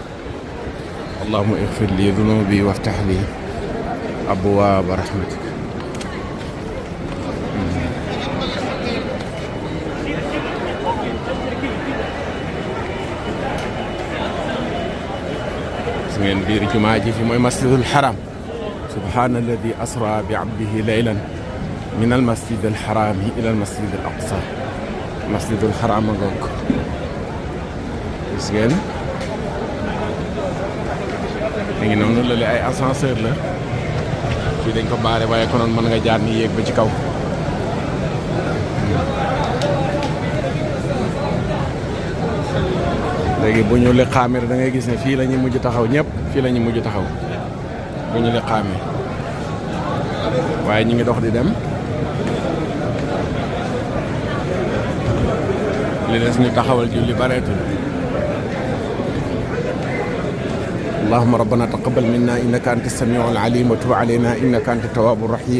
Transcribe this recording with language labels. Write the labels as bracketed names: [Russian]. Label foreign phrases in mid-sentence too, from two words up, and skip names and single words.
[Arabic] اللهم اغفر لي ذنوبي وافتح لي أبواب رحمتك. [Wolof] gis ngeen biir jumaa ji fi mooy [Arabic] المسجد الحرام. سبحان الذي أسرى بعبده ليلا من المسجد الحرام إلى المسجد الأقصى. المسجد الحرام [Wolof] a ngoog. gis ngeen mi ngi noonu la ay ascenseur la fii dañ ko baare waaye konoon mën nga jaar ni yéeg ba ci kaw. léegi bu ñu liqaamee da ngay gis ne fii la ñuy mujj taxaw ñëpp fii la ñuy mujj taxaw bu ñu liqaamee waaye ñu ngi dox di dem. li des ñu taxawal julli bareetul. [Arabic] اللهم ربنا تقبل منا إنك أنت السميع العليم وتب علينا إنك أنت التواب الرحيم.